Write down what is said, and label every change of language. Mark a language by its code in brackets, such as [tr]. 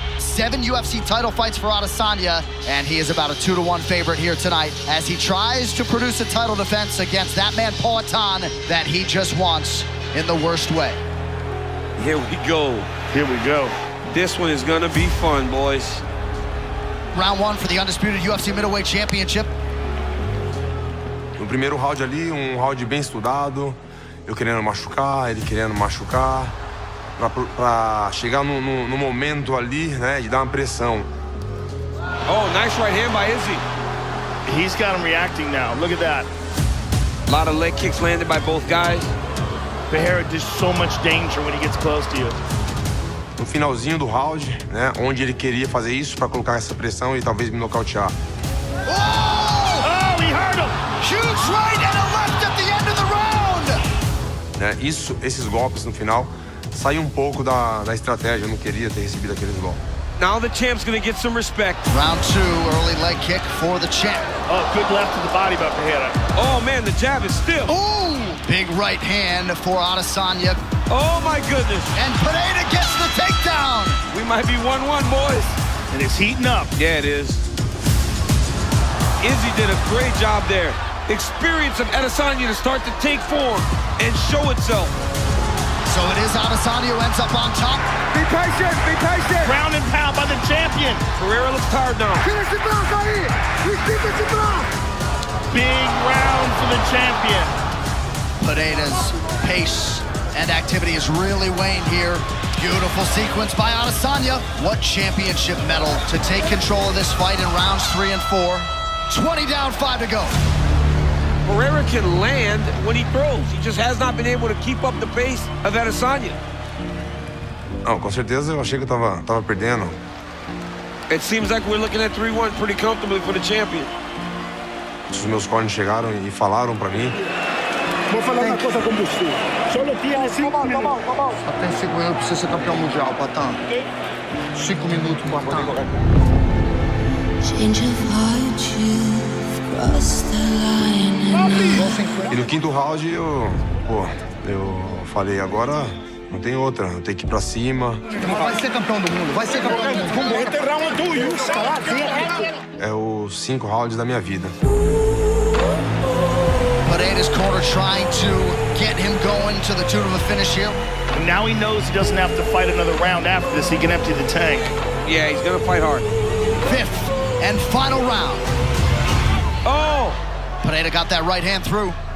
[en] 7 UFC title fights for Adesanya, and he is about a 2-1 favorite here tonight as he tries to produce a title defense against that man Poatan that he just wants in the worst way. Here we go. Here we go. This one is gonna be fun, boys. Round 1 for the undisputed UFC Middleweight Championship. [pt] No primeiro round ali, round bem estudado, eu querendo machucar, ele querendo machucar, pra chegar no momento ali, né, de dar uma pressão. [en] Oh, nice right hand by Izzy. He's got him reacting now. Look at that. A lot of leg kicks landed by both guys. Pereira does so much danger when he gets close to you. [pt] No finalzinho do round, né, onde ele queria fazer isso para colocar essa pressão e talvez me nocautear. [en] Oh, he hurt him. Huge right and a left at the end of the round. [pt] Né, esses golpes no final saiu pouco da estratégia. Eu não queria ter recebido aqueles golpes. [en] Now the champ's gonna get some respect. Round 2, early leg kick for the champ. Oh, good left to the body by Pereira. Oh man, the jab is stiff. Ooh, big right hand for Adesanya. Oh my goodness. And Pereira gets the takedown. We might be 1-1, boys. And it's heating up. Yeah, it is. Izzy did a great job there. Experience of Adesanya to start to take form and show itself. So it is Adesanya who ends up on top. Be patient, be patient. Ground and pound by the champion. Pereira looks tired now. Big round for the champion. Pereira's pace and activity is really waned here. Beautiful sequence by Adesanya. What championship medal to take control of this fight in rounds 3 and 4. 20 down, 5 to go. Pereira can land when he throws. He just has not been able to keep up the pace of Adesanya. [pt] Não, com certeza eu achei que eu tava perdendo. [en] It seems like we're looking at 3-1 pretty comfortably for the champion. [pt] Os meus corners chegaram e falaram pra mim. Vou falar uma coisa com você. Só tinha 5 minutos. Só tem 5 minutos pra você ser campeão mundial, Poatan. 5 minutos, Poatan. [en] Change of heart, you've crossed the line. [pt] E no quinto round eu falei, agora não tem outra, eu tenho que ir pra cima. Vai ser campeão do mundo, vai ser campeão do mundo. É os 5 rounds da minha vida. [en] Pereira's corner trying to get him going to the tune of a finish here. And now he knows he doesn't have to fight another round after this. He can empty the tank. Yeah, he's gonna fight hard. 5th and final round. Oh! Pereira got that right hand through.